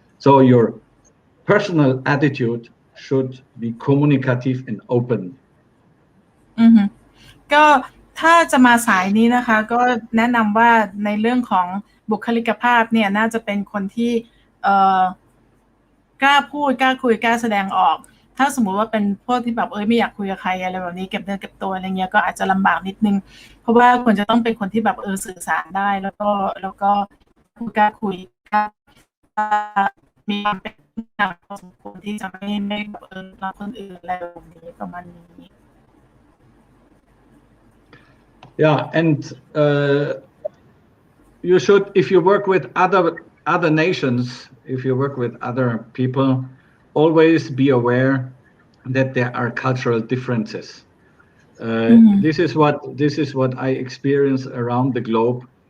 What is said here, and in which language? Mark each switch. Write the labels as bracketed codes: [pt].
[en] So your personal attitude should be communicative and open. [th] ก็ถ้าจะมาสายนี้นะคะก็แนะนำว่าในเรื่องของบุคลิกภาพเนี่ยน่าจะเป็นคนที่กล้าพูดกล้าคุยกล้าแสดงออกถ้าสมมุติว่าเป็นพวกที่แบบไม่อยากคุยกับใครอะไรแบบนี้เก็บเนื้อเก็บตัวอะไรเงี้ยก็อาจจะลำบากนิดนึงเพราะว่าควรจะต้องเป็นคนที่แบบสื่อสารได้แล้วก็กล้าคุยกล้ามีความเป็นกลางพอสมควรที่จะไม่แบบรับคนอื่นอะไรแบบนี้ประมาณนี้ [en] Yeah, and you should, if you work with other nations, if you work with other people, always be aware that there are cultural differences. This is what I experience around the globe.